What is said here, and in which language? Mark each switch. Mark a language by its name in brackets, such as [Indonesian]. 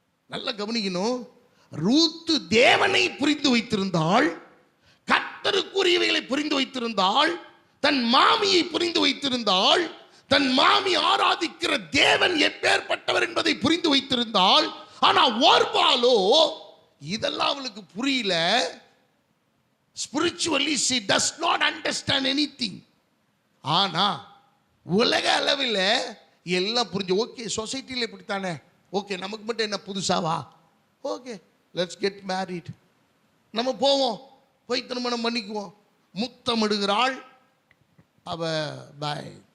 [Tamil] நல்ல கவனிக்கணும், ரூத்து தேவனை புரிந்து வைத்திருந்தாள், கர்த்தருக்குரியவைகளை புரிந்து வைத்திருந்தாள், தன் மாமியை புரிந்து வைத்திருந்தாள், தன் மாமி ஆராதிக்கிற தேவன் எப்பேற்பட்டவர் என்பதை புரிந்து வைத்திருந்தாள். ஆனா ஓர்பாலோ இதெல்லாம் அவளுக்கு புரியல. [English] spiritually she does not understand anything. [Tamil] ஆனா உலக அளவில் எல்லாம் புரிஞ்சு, ஓகே சொசைட்டியில் இப்படித்தானே, ஓகே நமக்கு மட்டும் என்ன புதுசாவா, ஓகே [English] let's get married, [Tamil] நம்ம போவோம், போய் திருமணம் பண்ணிக்குவோம். முத்தமிடுகிறாள். அவ பாய்.